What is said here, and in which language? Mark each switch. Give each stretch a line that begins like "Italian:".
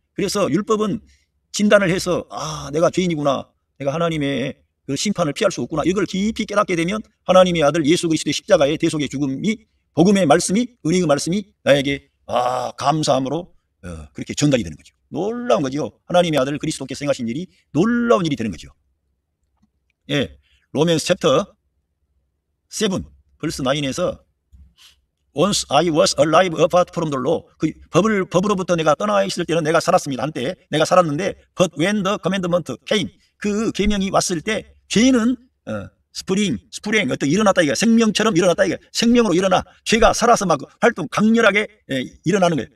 Korean: 그래서 율법은 진단을 해서 내가 죄인이구나, 내가 하나님의 그 심판을 피할 수 없구나, 이걸 깊이 깨닫게 되면 하나님의 아들 예수 그리스도의 십자가의 대속의 죽음이, 복음의 말씀이, 은혜의 말씀이 나에게 감사함으로 그렇게 전달이 되는 거죠. 놀라운 거죠. 하나님의 아들 그리스도께서 행하신 일이 놀라운 일이 되는 거죠. 예, 로맨스 챕터 7 벌스 9에서
English: Once I was alive apart from the law.
Korean: 그 법으로부터 내가 떠나 있을 때는 내가 살았습니다. 한때 내가 살았는데
English: but when the commandment came.
Korean: 그 계명이 왔을 때 죄는 스프링 어떤 일어났다 이게 생명처럼 일어났다 이게 생명으로 일어나 죄가 살아서 막 활동 강렬하게 일어나는 거예요.